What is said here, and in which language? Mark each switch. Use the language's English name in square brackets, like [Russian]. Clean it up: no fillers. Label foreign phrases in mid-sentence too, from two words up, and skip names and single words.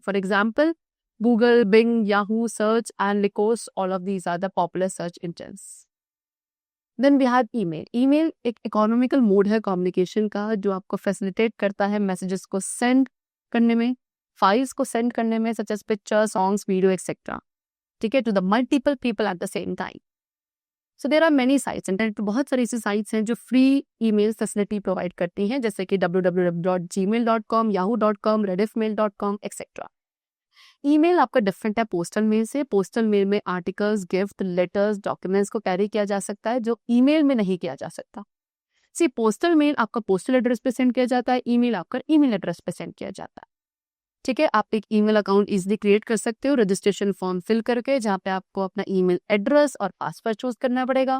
[English] For example Google, Bing, Yahoo, Search and Lycos, all of these are the popular search engines. Then we have email [Hindi] एक [English] economical mode [Hindi] है कम्युनिकेशन का जो आपको फैसिलिटेट करता है मैसेजेस को सेंड करने में, फाइल्स को सेंड करने में, [English] such as picture, songs, video etc. [Hindi] ठीक है, [English] To the multiple people at the same time. So there are many sites. [Hindi] इंटरनेट पे बहुत सारी ऐसी साइट्स हैं जो [English] free email facility provide [Hindi] करती हैं, जैसे कि www.gmail.com, yahoo.com, rediffmail.com एक्सेट्रा. ईमेल आपका डिफरेंट है [English] postal mail [Hindi] से. [English] postal mail [Hindi] में [English] articles, gift, letters, documents [Hindi] को कैरी किया जा सकता है जो ईमेल में नहीं किया जा सकता. [English] See, postal mail [Hindi] आपका [English] postal address [Hindi] पे सेंड किया जाता है, ईमेल आपका [English] email address [Hindi] पे सेंड किया जाता है. ठीक है, आप एक [English] email account easily create [Hindi] कर सकते हो [English] registration form fill [Hindi] करके, जहाँ पे आपको अपना [English] email address [Hindi] और [English] password choose [Hindi] करना पड़ेगा.